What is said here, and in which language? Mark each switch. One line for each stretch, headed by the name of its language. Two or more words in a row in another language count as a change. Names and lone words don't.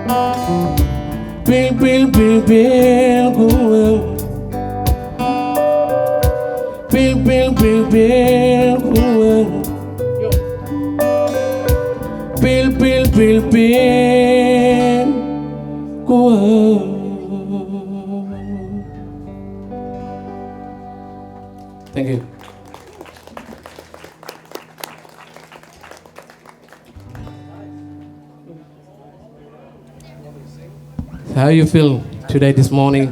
English: Bil bil bil bil gua, pil pil kuwa. Pil pil pil pil kuwa. Thank you. How you feel today, this morning?